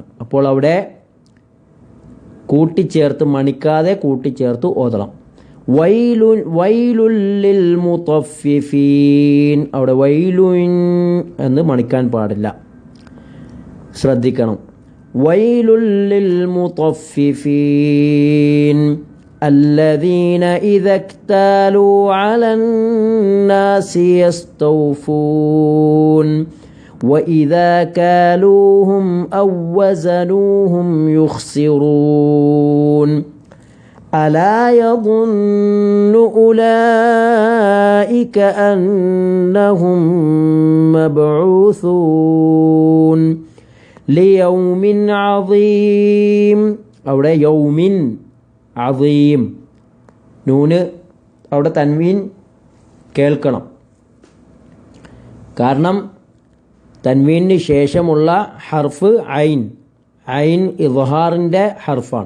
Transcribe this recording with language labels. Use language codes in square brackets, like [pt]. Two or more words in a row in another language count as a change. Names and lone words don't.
[ml] അപ്പോൾ അവിടെ കൂട്ടിച്ചേർത്ത് മണിക്കാതെ കൂട്ടിച്ചേർത്ത് ഓതണം. [ar] ويل للمطففين, [ml] അവിടെ വൈലുൻ എന്ന് മണിക്കാൻ പാടില്ല, ശ്രദ്ധിക്കണം. [ar] ويل للمطففين الذين إذا اكتالوا على الناس يستوفون وإذا كالوهم أو وزنوهم يخسرون ألا يظن أولئك أنهم مبعوثون ليوم عظيم. [ml] അവിടെ [ar] يوم عظيم, [ml] നൂന് അവിടെ തൻവീൻ കേൾക്കണം. കാരണം തൻവീനിന് ശേഷമുള്ള ഹർഫ് ഐൻ ഇദ്ഹാറിൻ്റെ ഹർഫാണ്.